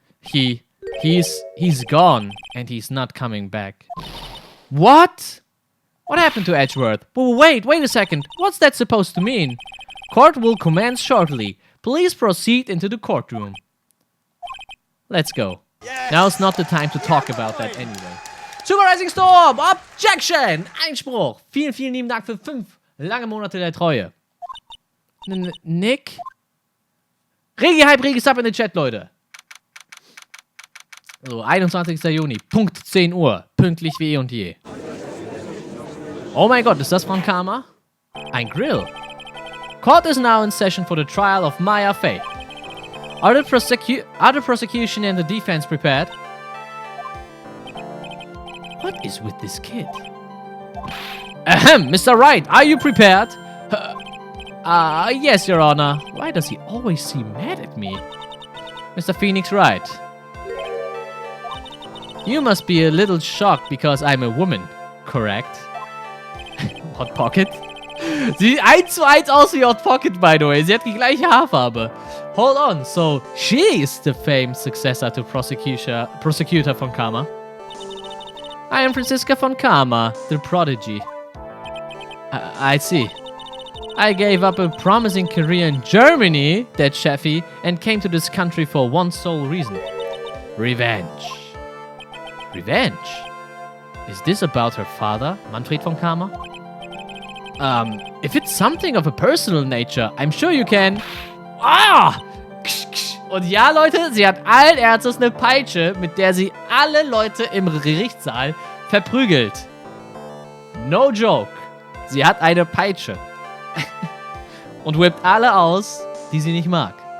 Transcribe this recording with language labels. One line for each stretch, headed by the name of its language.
English: He's gone and he's not coming back. What? What happened to Edgeworth? Wait a second. What's that supposed to mean? Court will commence shortly. Please proceed into the courtroom. Let's go. Yes. Now's not the time to talk about that anyway. Super Rising Storm! Objection! Einspruch!
German: Vielen, vielen lieben Dank für 5 lange Monate der Treue. Nick? Regi-Hype, Regi-Sub in den Chat, Leute. So, 21. Juni, Punkt 10 Uhr. Pünktlich wie eh und je. Oh mein Gott, ist das von Karma? Ein Grill.
English: Court is now in session for the trial of Maya Fey. Are the prosecution and the defense prepared? What is with this kid? Ahem, Mr. Wright, are you prepared? Yes, Your Honor. Why does he always seem mad at me? Mr. Phoenix Wright. You must be a little shocked because I'm a woman, correct? Hot Pocket?
German: Sie 1:1 aus wie Hot Pocket,
English: by the way.
German: Sie hat die gleiche Haarfarbe.
English: Hold on, so she is the famed successor to Prosecutor von Karma. I am Franziska von Karma, the prodigy. I see. I gave up a promising career in Germany, that Cheffy, and came to this country for one sole reason. Revenge. Revenge? Is this about her father, Manfred von Karma? If it's something of a personal nature, I'm sure you can... Ah!
German: Und ja, Leute, sie hat allen Ernstes eine Peitsche, mit der sie alle Leute im Gerichtssaal verprügelt.
English: No joke.
German: Sie hat eine Peitsche. Und whippt alle aus, die sie nicht mag.